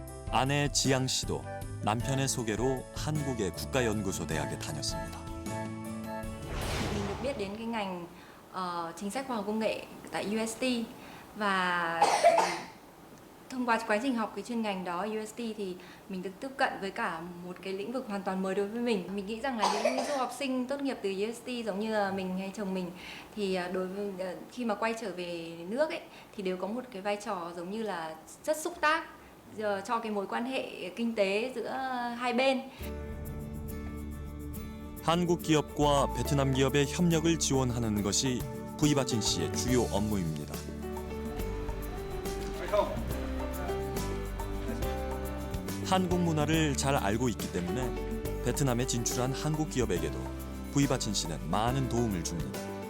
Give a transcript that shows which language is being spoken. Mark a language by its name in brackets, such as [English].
[Korean] 아내 지양 씨도 남편의 소개로 한국의 국가연구소 대학에 다녔습니다. [Vietnamese] Mình được biết đến cái ngành chính sách khoa học công nghệ tại UST và thông qua quá trình học cái chuyên ngành đó UST thì mình được tiếp cận với cả một cái lĩnh vực hoàn toàn mới đối với mình. Mình nghĩ rằng là những du học sinh tốt nghiệp từ UST giống như là mình hay chồng mình thì đối với khi mà quay trở về nước ấy thì đều có một cái vai trò giống như là chất xúc tác cho cái mối quan hệ kinh tế giữa hai bên. [Korean] 한국 기업과 베트남 기업의 협력을 지원하는 것이 부이바친 씨의 주요 업무입니다. 한국 문화를 잘 알고 있기 때문에 베트남에 진출한 한국 기업에게도 부이바친 씨는 많은 도움을 줍니다.